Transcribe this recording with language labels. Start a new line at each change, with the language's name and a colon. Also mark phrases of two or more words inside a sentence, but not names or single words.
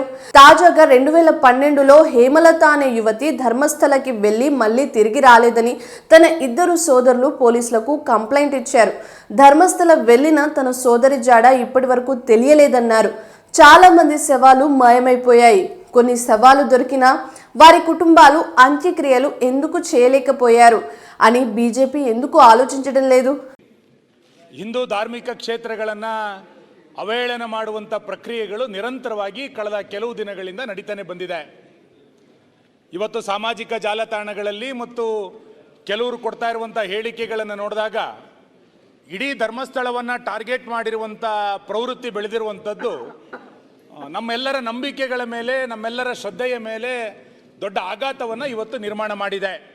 Telugu: తాజాగా 2012లో హేమలత అనే యువతి ధర్మస్థలకి వెళ్లి మళ్ళీ తిరిగి రాలేదని తన 2 సోదరులు పోలీసులకు కంప్లైంట్ ఇచ్చారు. ధర్మస్థల వెళ్లిన తన సోదరి జాడ ఇప్పటి వరకు తెలియలేదన్నారు. చాలా మంది శవాలు మాయమైపోయాయి. కొన్ని శవాలు దొరికినా వారి కుటుంబాలు అంత్యక్రియలు ఎందుకు చేయలేకపోయారు అని బీజేపీ ఎందుకు ఆలోచించడం లేదు?
Kannada: ಹಿಂದೂ ಧಾರ್ಮಿಕ ಕ್ಷೇತ್ರಗಳನ್ನು ಅವಹೇಳನ ಮಾಡುವಂಥ ಪ್ರಕ್ರಿಯೆಗಳು ನಿರಂತರವಾಗಿ ಕಳೆದ ಕೆಲವು ದಿನಗಳಿಂದ ನಡೀತಾನೆ ಬಂದಿದೆ. ಇವತ್ತು ಸಾಮಾಜಿಕ ಜಾಲತಾಣಗಳಲ್ಲಿ ಮತ್ತು ಕೆಲವರು ಕೊಡ್ತಾ ಇರುವಂಥ ಹೇಳಿಕೆಗಳನ್ನು ನೋಡಿದಾಗ ಇಡೀ ಧರ್ಮಸ್ಥಳವನ್ನು ಟಾರ್ಗೆಟ್ ಮಾಡಿರುವಂಥ ಪ್ರವೃತ್ತಿ ಬೆಳೆದಿರುವಂಥದ್ದು ನಮ್ಮೆಲ್ಲರ ನಂಬಿಕೆಗಳ ಮೇಲೆ, ನಮ್ಮೆಲ್ಲರ ಶ್ರದ್ಧೆಯ ಮೇಲೆ ದೊಡ್ಡ ಆಘಾತವನ್ನು ಇವತ್ತು ನಿರ್ಮಾಣ ಮಾಡಿದೆ.